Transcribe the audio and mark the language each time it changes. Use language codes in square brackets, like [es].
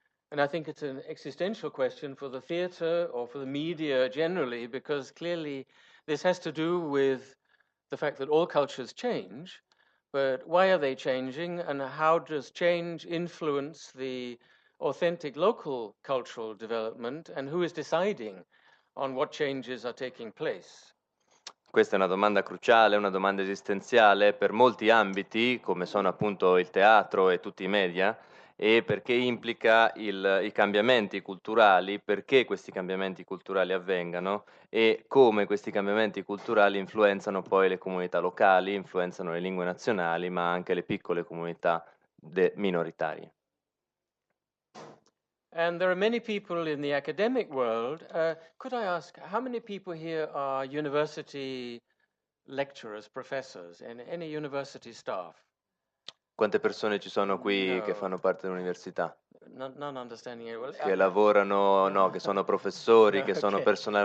[en] And I think it's an existential question for the theatre or for the media generally, because clearly this has to do with the fact that all cultures change, but why are they changing and how does change influence the authentic local cultural development and who is deciding on what changes are taking place? [it] Questa è una domanda cruciale, una domanda esistenziale per molti ambiti, come sono appunto il teatro e tutti i media, e perché implica i cambiamenti culturali, perché questi cambiamenti culturali avvengano e come questi cambiamenti culturali influenzano poi le comunità locali, influenzano le lingue nazionali, ma anche le piccole comunità minoritarie. [en] And there are many people in the academic world. Could I ask, how many people here are university lecturers, professors, and any university staff? [it] Quante persone ci sono qui che fanno parte dell'università? [en] Non understanding it well. [it] Che lavorano, no, che sono professori, che sono personale